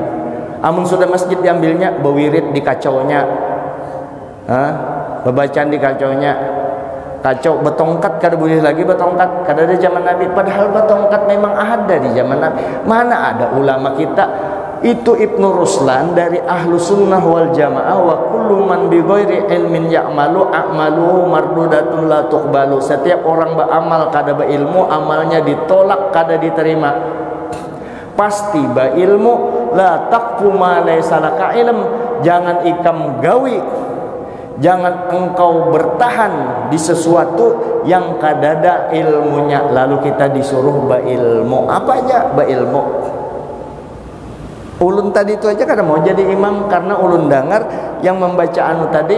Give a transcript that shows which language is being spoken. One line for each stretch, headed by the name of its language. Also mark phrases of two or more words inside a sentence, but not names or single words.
Banjar: Amun sudah masjid diambilnya, bewirid di kacaunya, bebacaan di kacaunya, kacau betongkat kada boleh lagi betongkat, kada ada zaman Nabi. Padahal betongkat memang ada di zaman Nabi. Mana ada ulama kita itu Ibnu Ruslan dari
Arabic: أهل السنة والجماعة, وكل من بغير علم يعمل أعماله مردودة لا تقبل.
Banjar: Setiap orang beramal kada berilmu, amalnya ditolak kada diterima. Pasti ba ilmu,
Arabic: لا تقف ما ليس لك علم,
Banjar: jangan ikam gawi, jangan engkau bertahan di sesuatu yang kadada ilmunya. Lalu kita disuruh ba ilmu, apa aja ba ilmu. Ulun tadi itu aja kada mau jadi imam karena ulun dengar yang membaca anu tadi.